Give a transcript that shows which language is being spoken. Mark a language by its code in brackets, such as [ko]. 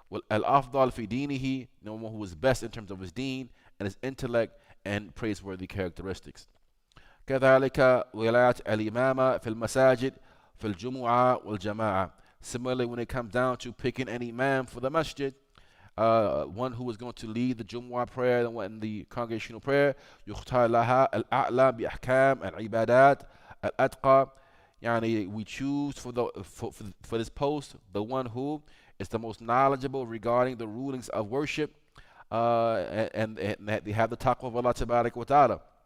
[en] Al-Afdal fi dinihi, the one who is best in terms of his deen and his intellect and praiseworthy characteristics. [ar] كذلك ولاية الإمامة في المساجد في الجمعة والجماعة. [en] Similarly, when it comes down to picking an imam for the masjid, one who is going to lead the Jumu'ah prayer and the congregational prayer, [ar] يختار لها الأعلى بأحكام العبادات الأتقى. [en] We choose for this post the one who is the most knowledgeable regarding the rulings of worship, and they have the taqwa of Allah tabarak wa ta'ala.